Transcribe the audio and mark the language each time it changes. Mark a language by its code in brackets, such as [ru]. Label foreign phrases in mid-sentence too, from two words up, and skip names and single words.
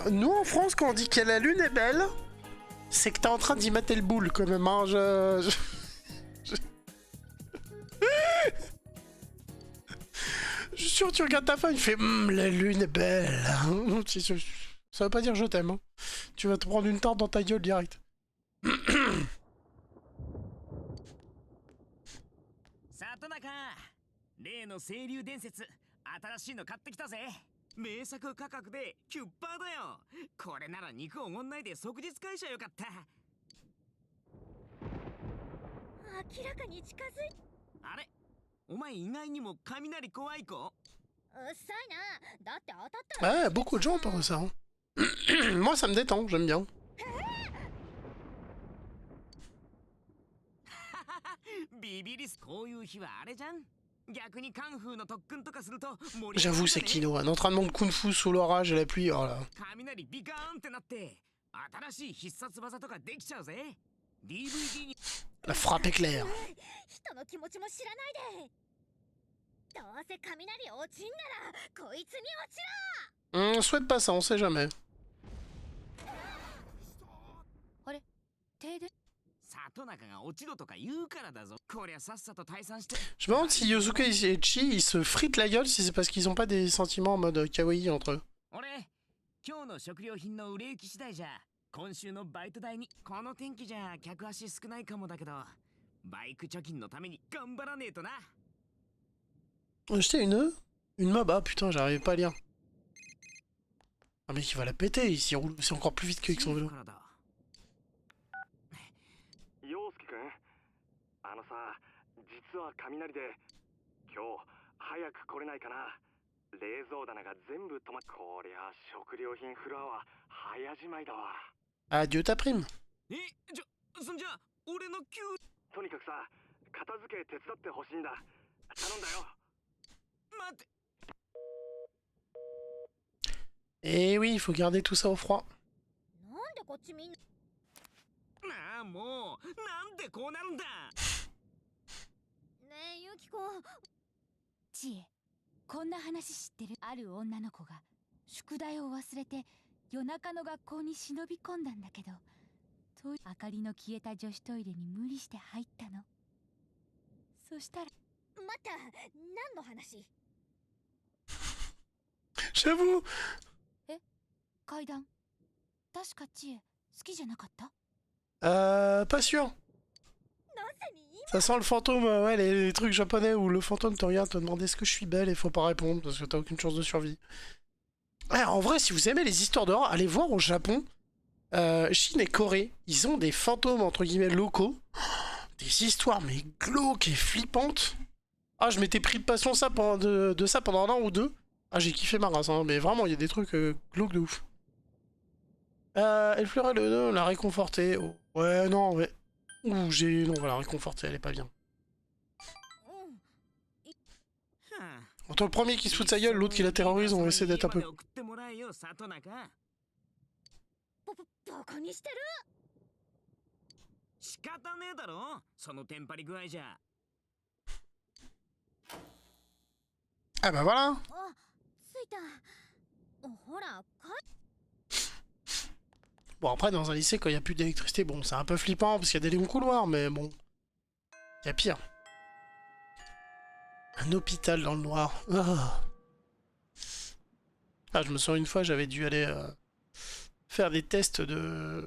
[fr] Nous, en France, quand on dit que la lune est belle, c'est que t'es en train d'y mettre le boule, quand même. Hein. Je suis sûr, tu regardes ta femme, il fait la lune est belle. Ça veut pas dire je t'aime. Hein. Tu vas te prendre une tarte dans ta gueule direct. [ja] 里中例の清流伝説新しいの買ってきたぜ名作価格でキュッパーだよこれなら肉おごんないで即日返しゃよかった明らかに近づいあれお前意外にも雷怖い子うっさいなだって当たったら [fr] Ouais, beaucoup de gens pensent ça. Hein. Moi, ça me détend, j'aime bien. [ja] ビビリスこういう日はあれじゃん逆にカンフーの特訓とかすると [fr] J'avoue, c'est Kino. Un entraînement de kung-fu sous l'orage et la pluie. Oh là. [ja] 雷ビカーンってなって新しい必殺技とかできちゃうぜ DVD に [fr] La frappe éclair. [ja] 人の気持ちも知らないでどうせ雷落ちんならこいつに落ちろ [fr] Souhaite pas ça, on sait jamais. [ja] あれ停電里中が落ちろとか言うからだぞこりゃさっさと退散して [fr] Je me demande si Yosuke et Chi ils se fritent la gueule si c'est parce qu'ils ont pas des sentiments en mode kawaii entre eux. [ja] 俺今日の食料品の売れ行き次第じゃ今週のバイト代にこの天気じゃ客足少ないかもだけどバイク貯金のために頑張らねえとな [fr] Acheter une mob. Ah putain, j'arrivais pas à lire. Ah mec, il va la péter, il s'y roule, c'est encore plus vite qu'avec son vélo. [ja] 陽介くんあのさ実は雷で今日早く来れないかな冷蔵棚が全部止まっこりゃ食料品フロアは早じまいだわ [fr] Adieu ta prime. [ja] そんじゃ俺の給とにかくさ片付け手伝ってほしいんだ頼んだよ待って [fr] Et oui, il faut garder tout ça au froid. [ja] なんでこっちみんななあもうなんでこうなるんだねえユキコちえこんな話知ってるある女の子が宿題を忘れて夜中の学校に忍び込んだんだけど明かりの消えた女子トイレに無理して入ったのそしたら待った何の話 [fr] J'avoue. [ja] 階段確かちえ好きじゃなかった [fr] Pas sûr. [ja] なぜに [fr] Ça sent le fantôme, ouais, les trucs japonais où le fantôme te regarde, te demande est-ce que je suis belle et faut pas répondre parce que t'as aucune chance de survie. Ouais, en vrai, si vous aimez les histoires d'horreur, allez voir au Japon. Chine et Corée, ils ont des fantômes entre guillemets locaux. Des histoires mais glauques et flippantes. Ah, je m'étais pris de passion ça de ça pendant un an ou deux. Ah, j'ai kiffé ma race, hein, mais vraiment, il y a des trucs glauques de ouf. Elle fleurait le nœud, la réconforter. Oh. Ouais, non, ouais. Ouh, non, on va la réconforter, elle est pas bien. Entre le premier qui se fout de sa gueule, l'autre qui la terrorise, on va essayer d'être un peu... [ja] どこにしてる仕方ねえだろそのテンパり具合じゃ [fr] Ah bah voilà. [ja] あ着いたほら [fr] Bon, après, dans un lycée, quand il n'y a plus d'électricité, bon, c'est un peu flippant parce qu'il y a des longs couloirs, mais bon... Il y a pire. Un hôpital dans le noir. Ah, ah je me souviens une fois, j'avais dû aller faire des tests de...